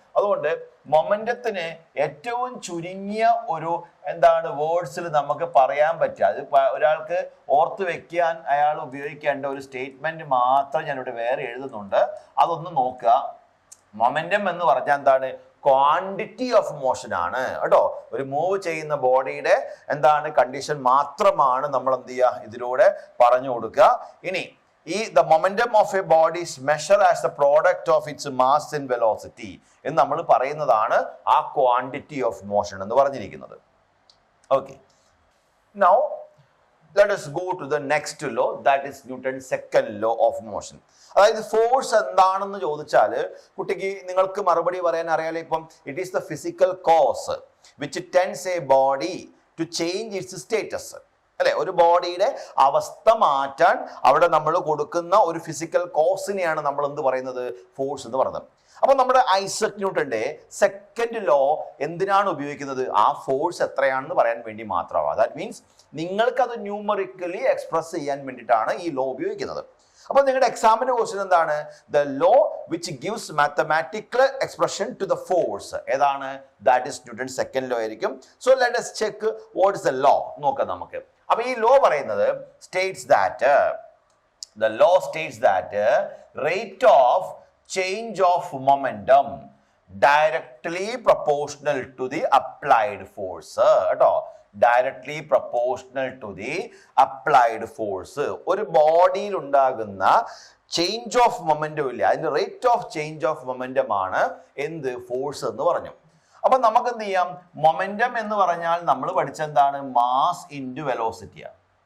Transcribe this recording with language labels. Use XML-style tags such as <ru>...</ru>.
<ml>അതുകൊണ്ട് മൊമെന്റത്തിന് ഏറ്റവും ചുരുങ്ങിയ ഒരു വേർഡ്സിൽ നമുക്ക് പറയാൻ പറ്റുക, അത് ഒരാൾക്ക് ഓർത്ത് വെക്കാൻ അയാൾ ഉപയോഗിക്കേണ്ട ഒരു സ്റ്റേറ്റ്മെന്റ് മാത്രം ഞാനിവിടെ വേറെ എഴുതുന്നുണ്ട്, അതൊന്ന് നോക്കുക. മൊമെന്റം എന്ന് പറഞ്ഞാൽ ക്വാണ്ടിറ്റി ഓഫ് മോഷൻ ആണ് കേട്ടോ. ഒരു മൂവ് ചെയ്യുന്ന ബോഡിയുടെ കണ്ടീഷൻ മാത്രമാണ് നമ്മൾ എന്ത് ചെയ്യുക, ഇതിലൂടെ പറഞ്ഞു കൊടുക്കുക.</ml> <en>ഇനി the momentum of a body is measured as the product of its mass and velocity</en> <ml>എന്ന് നമ്മൾ പറയുന്നതാണ് ആ ക്വാണ്ടിറ്റി ഓഫ് മോഷൻ എന്ന് പറഞ്ഞിരിക്കുന്നത്.</ml> <en>Okay, now let us go to the next law, that is Newton's second law of motion.</en> <ml>അതായത് force എന്താണെന്ന് ചോദിച്ചാൽ കുട്ടിക്ക് നിങ്ങൾക്ക് മറുപടി പറയാൻ അറിയാലോ.</ml> <en>ഇപ്പം it is the physical cause which tends a body to change its status, അല്ലെ?</en> <ml>ഒരു ബോഡിയുടെ അവസ്ഥ മാറ്റാൻ അവിടെ നമ്മൾ കൊടുക്കുന്ന ഒരു ഫിസിക്കൽ കോസിനെയാണ് നമ്മൾ എന്ത് പറയുന്നത്, ഫോഴ്സ് എന്ന് പറയുന്നത്. അപ്പൊ നമ്മുടെ ഐസക് ന്യൂട്ടന്റെ സെക്കൻഡ് ലോ എന്തിനാണ് ഉപയോഗിക്കുന്നത്, ആ ഫോഴ്സ് എത്രയാണെന്ന് പറയാൻ വേണ്ടി മാത്രമാണ്. ദാറ്റ് മീൻസ് നിങ്ങൾക്ക് അത് ന്യൂമറിക്കലി എക്സ്പ്രസ് ചെയ്യാൻ വേണ്ടിയിട്ടാണ് ഈ ലോ ഉപയോഗിക്കുന്നത്. അപ്പൊ നിങ്ങളുടെ എക്സാമിന്റെ ക്വസ്റ്റ്യൻ എന്താണ്,</ml> <en>The law which gives mathematical expression to the force, ഏതാണ്? That is Newton second law ആയിരിക്കും. So let us check what is the law</en> <ml>നോക്കാം നമുക്ക്. അപ്പൊ ഈ ലോ പറയുന്നത്</ml> <en>States that the law states that rate of change of momentum directly proportional to the applied force കേട്ടോ. Directly proportional to the applied force.</en> <ml>ഒരു ബോഡിയിൽ ഉണ്ടാകുന്ന change of momentum ഇല്ല, അതിന്റെ rate of change of momentum ആണ് എന്ത്, force എന്ന് പറഞ്ഞു. അപ്പൊ നമുക്ക് എന്ത് ചെയ്യാം, മൊമെന്റം എന്ന് പറഞ്ഞാൽ നമ്മൾ പഠിച്ചെന്താണ്, മാസ് ഇൻറ്റു വെലോസിറ്റിയാണ്.</ml>